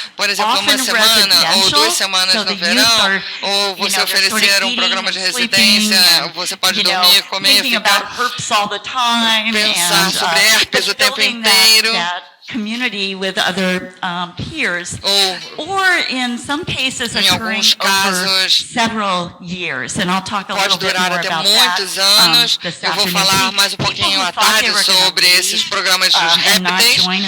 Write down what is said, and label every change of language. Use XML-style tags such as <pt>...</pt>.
<pt>Por exemplo, uma semana ou 2 semanas no verão, ou você oferecer um programa de residência, você pode dormir, comer, ficar, pensar sobre herpes o tempo inteiro.</pt> <en>Community with other peers, or in some cases occurring over several years, and I'll talk a little bit more about that this afternoon.</en> <pt>Eu vou falar mais um pouquinho à tarde sobre esses programas dos répteis.</pt>